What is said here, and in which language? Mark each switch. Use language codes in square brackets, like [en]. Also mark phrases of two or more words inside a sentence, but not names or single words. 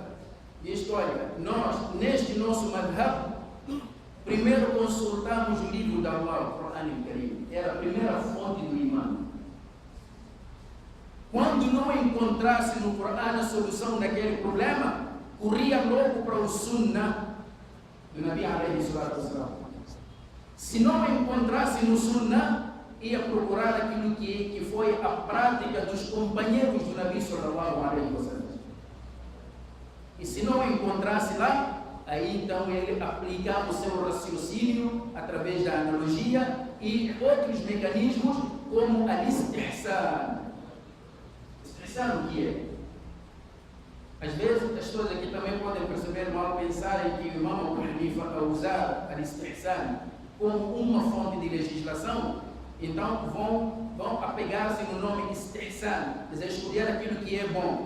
[pt] Diz: olha, nós, neste nosso madhab, primeiro consultamos o livro da Allah, o Corão Karim. Era a primeira fonte do imã. Quando não encontrasse no Corão a solução daquele problema, corria logo para o Sunnah do [ar] النبي عليه الصلاة والسلام. [pt] Se não encontrasse no Sunnah, ia procurar aquilo que foi a prática dos companheiros do [ar] النبي صلى الله عليه وسلم. [pt] E se não encontrasse lá, aí então ele aplicava o seu raciocínio através da analogia e outros mecanismos como a istihsan. Istihsan o que é? Às vezes as pessoas aqui também podem perceber mal, pensarem que o imam Abu Hanifa, a usar a istihsan como uma fonte de legislação, então vão apegar-se no nome istihsan, dizer, escolher aquilo que é bom.